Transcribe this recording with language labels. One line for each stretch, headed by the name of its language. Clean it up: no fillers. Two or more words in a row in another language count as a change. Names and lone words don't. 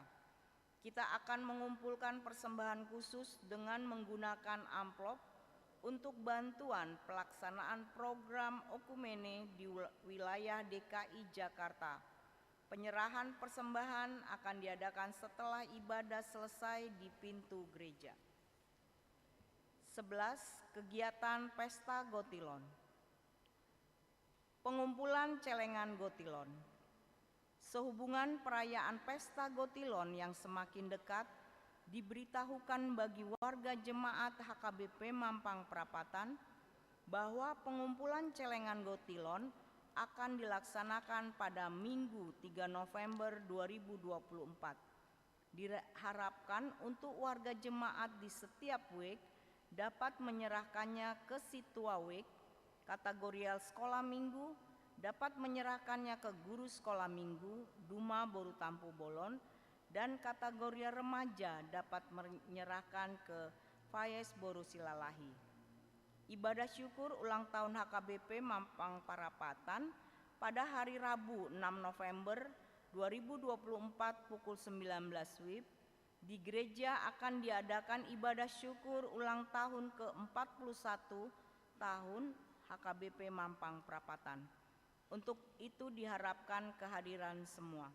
Indonesian: Kita akan mengumpulkan persembahan khusus dengan menggunakan amplop untuk bantuan pelaksanaan program Okumene di wilayah DKI Jakarta. Penyerahan persembahan akan diadakan setelah ibadah selesai di pintu gereja. 11. Kegiatan Pesta Gotilon. Pengumpulan celengan Gotilon. Sehubungan perayaan Pesta Gotilon yang semakin dekat, diberitahukan bagi warga jemaat HKBP Mampang Perapatan bahwa pengumpulan celengan Gotilon akan dilaksanakan pada Minggu 3 November 2024. Diharapkan untuk warga jemaat di setiap week dapat menyerahkannya ke Situa Week, kategorial sekolah minggu, dapat menyerahkannya ke guru sekolah minggu, Duma Boru Tampu Bolon, dan kategori remaja dapat menyerahkan ke Faiz Boru Silalahi. Ibadah syukur ulang tahun HKBP Mampang Perapatan pada hari Rabu 6 November 2024 pukul 19 WIB di gereja akan diadakan ibadah syukur ulang tahun ke-41 tahun HKBP Mampang Perapatan. Untuk itu diharapkan kehadiran semua.